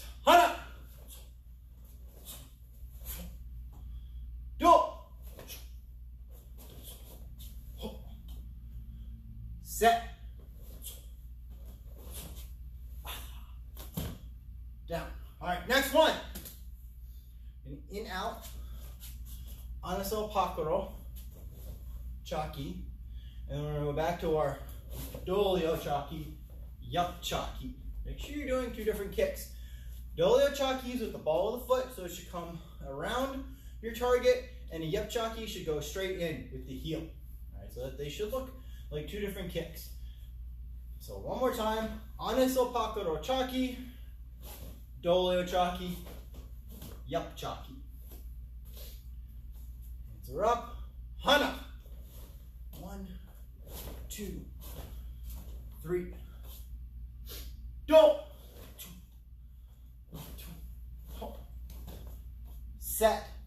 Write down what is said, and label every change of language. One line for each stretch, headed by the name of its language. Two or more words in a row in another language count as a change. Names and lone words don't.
Korean: 하나! 둘!
English: Set. Down. All right, next one. An in-out,
Korean: 안에서 바깥으로, 차기,
English: and we're going to go back to our
Korean: 돌려 차기, 옆 차기.
English: Make sure you're doing 2 different kicks.
Korean: 돌려 차기
English: is with the ball of the foot, so it should come around your target, and a
Korean: 옆 차기
English: should go straight in with the heel. All right, so that they should look like 2 different kicks. So one more time,
Korean: 안에서 바깥으로 차기, 돌려 차기, 옆 차기.
English: Hands are up. Hana. 1, 2, 3. Do. 1, 2. Set.